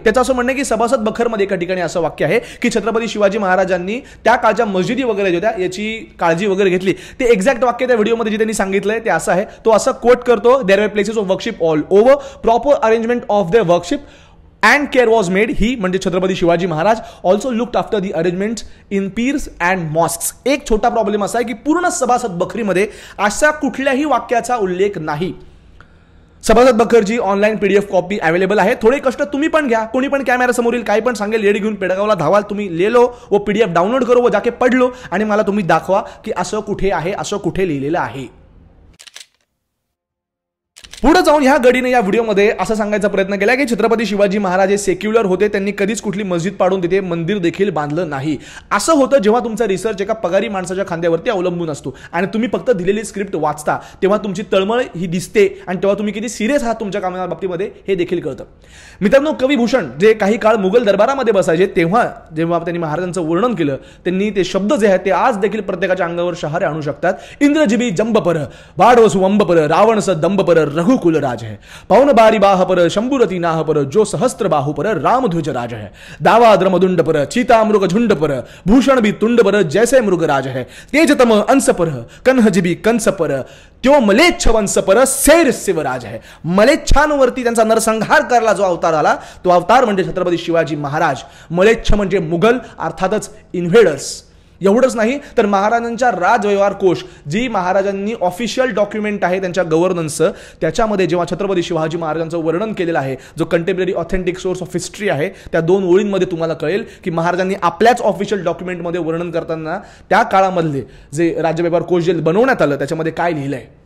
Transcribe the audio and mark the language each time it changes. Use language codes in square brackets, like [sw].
[mr] त्याचं असं म्हणणं की सभासद बखरमध्ये एका ठिकाणी असं वाक्य आहे की छत्रपती शिवाजी महाराजांनी त्या काळच्या मस्जिदी वगैरे होत्या याची काळजी वगैरे घेतली. ते एक्झॅक्ट वाक्य त्या व्हिडिओमध्ये जे त्यांनी सांगितलंय ते असं आहे. तो असं कोट करतो, [en] There were places of worship all over, proper arrangement of their worship and care was made. [mr] ही म्हणजे Chhatrapati Shivaji Maharaj [en] also looked after the arrangements in pirs and mosques. [mr] एक छोटा प्रॉब्लेम असा आहे की पूर्ण सभासद बखरीमध्ये अशा कुठल्याही वाक्याचा उल्लेख नाही. सभासद बखरची ऑनलाईन PDF कॉपी अवेलेबल आहे. थोडे कष्ट तुम्ही पण घ्या. कोणी पण कॅमेरा समोरील काही पण सांगेल लेडी घेऊन पेडगावला धावाल, तुम्ही [hi] ले लो वो PDF डाउनलोड करो वो जाके पढ़ लो [mr] आणि मला तुम्ही दाखवा की असं कुठे आहे, असं कुठे लिहिलेलं आहे. पुढे जाऊन ह्या गडीने या व्हिडिओमध्ये असं सांगायचा प्रयत्न केला की छत्रपती शिवाजी महाराज हे सेक्युलर होते, त्यांनी कधीच कुठली मस्जिद पाडून तिथे मंदिर देखील बांधलं नाही. असं होतं जेव्हा तुमचा रिसर्च एका पगारी माणसाच्या खांद्यावरती अवलंबून असतो आणि तुम्ही फक्त दिलेली स्क्रिप्ट वाचता, तेव्हा तुमची तळमळ ही दिसते आणि तेव्हा तुम्ही किती सिरियस आहात तुमच्या कामाच्या बाबतीमध्ये हे देखील कळतं. मित्रांनो, कवी भूषण जे काही काळ मुघल दरबारामध्ये बसायचे तेव्हा जेव्हा त्यांनी महाराजांचं वर्णन केलं, त्यांनी ते शब्द जे आहेत ते आज देखील प्रत्येकाच्या अंगावर शहारे आणू शकतात. [bra] इंद्रजिबी जंबपर, वाडवसु अंबपर, रावणस दंबपर, रघुकुल राज है, पवन बारी बाह पर, शंभुरती नाह पर, जो सहस्त्र बाहु पर, रामध्वज राज है, दावाद्र मदुंड पर, चीता मृग झुंड पर, भूषण भी तुंड पर, जैसे मृग राज है, तेजतम अंश पर, कन्हजिबी कंस पर, त्यो मलेच्छ वंश पर, सैर शिवराज है. [mr] मलेच्छांवरती त्यांचा नरसंहार करायला जो अवतार आला तो अवतार म्हणजे छत्रपती शिवाजी महाराज. मलेच्छ म्हणजे मुघल, अर्थातच इन्व्हेडर्स. एवढंच नाही तर महाराजांच्या राजव्यवहार कोश जी महाराजांनी ऑफिशियल डॉक्युमेंट आहे त्यांच्या गव्हर्नन्सचं, त्याच्यामध्ये जेव्हा छत्रपती शिवाजी महाराजांचं वर्णन केलेलं आहे, जो contemporary authentic source of history आहे, त्या 2 ओळींमध्ये तुम्हाला कळेल की महाराजांनी आपल्याच ऑफिशियल डॉक्युमेंटमध्ये वर्णन करताना त्या काळामधले जे राज्यव्यवहार कोश जे बनवण्यात आलं त्याच्यामध्ये काय लिहिलंय.